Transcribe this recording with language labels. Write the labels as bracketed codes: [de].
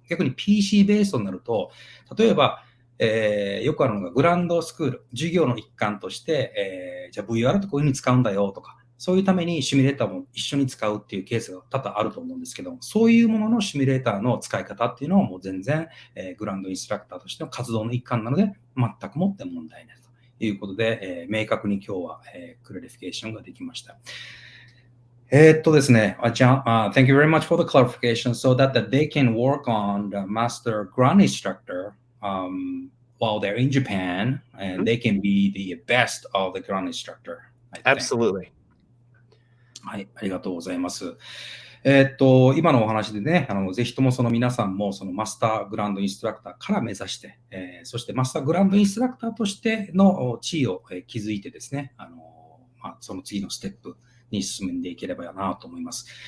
[ja] 逆に PC ベースになると、例えば、よくあるのがグランドスクール、授業の一環として、じゃあ VR ってこういうふうに使うんだよとか、そういうためにシミュレーターも一緒に使うっていうケースが多々あると思うんですけど、そういうもののシミュレーターの使い方っていうのはもう全然、グランドインストラクターとしての活動の一環なので、全くもって問題ないということで、明確に今日は、クラリフィケーションができました。ですね、 [en] John, thank you very much for the clarification so that they can work on the master ground instructor、while they're in Japan and they can be the best of the ground instructor. Absolutely. [ja] はい、ありがとうございます。今のお話でね、ぜひともその皆さんもそのマスターグランドインストラクターから目指して、そしてマスターグランドインストラクターとしての地位を築いてですね、その次のステップに進んでいければなと思います。